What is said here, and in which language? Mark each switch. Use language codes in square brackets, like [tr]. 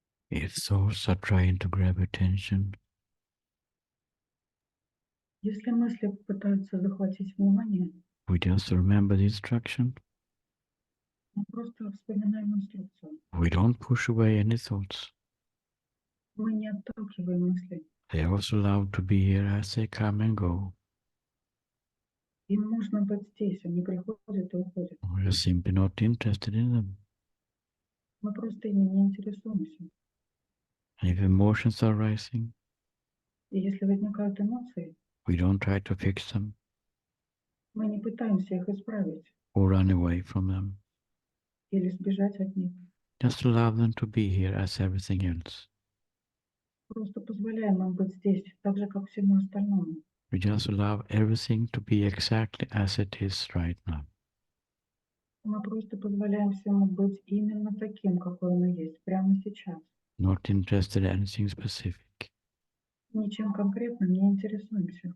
[en] If thoughts are trying to grab attention, [ru] Если мысли пытаются захватить внимание, [en] we just remember the instruction. [ru] мы просто вспоминаем инструкцию. [en] We don't push away any thoughts. [ru] Мы не отталкиваем мысли. [en] They are also allowed to be here as they come and go. [ru] Им можно быть здесь, они приходят и уходят. [en] We are simply not interested in them. [ru] Мы просто ими не интересуемся. [en] And if emotions are rising, [ru] И если возникают эмоции, [en] we don't try to fix them [ru] мы не пытаемся их исправить [en] or run away from them. [ru] или сбежать от них. [en] Just allow them to be here as everything else. [ru] Просто позволяем им быть здесь, так же, как всему остальному. [en] We just allow everything to be exactly as it is right now. [ru] Мы просто позволяем всему быть именно таким, какой оно есть, прямо сейчас. [en] Not interested in anything specific [ru] Ничем конкретным не интересуемся.